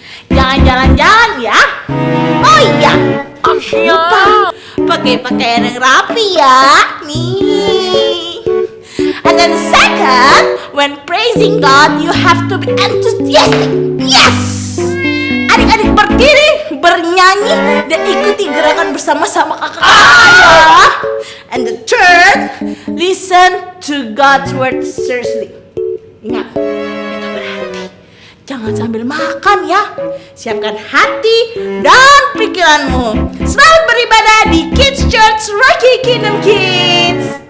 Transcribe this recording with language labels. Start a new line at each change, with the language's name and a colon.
Indonesian: Jangan jalan-jalan ya. Oh iya, lupa pakai pakaian yang rapi ya. Nih.
English: And then second, when praising God, you have to be enthusiastic. Yes.
Indonesian: Adik-adik berdiri, bernyanyi, dan ikuti gerakan bersama-sama kakak ya.
English: And the third, listen to God's word seriously.
Indonesian: Ingat, itu berarti jangan sambil makan ya. Siapkan hati dan pikiranmu. Selamat beribadah di Kids Church Rocky Kingdom Kids.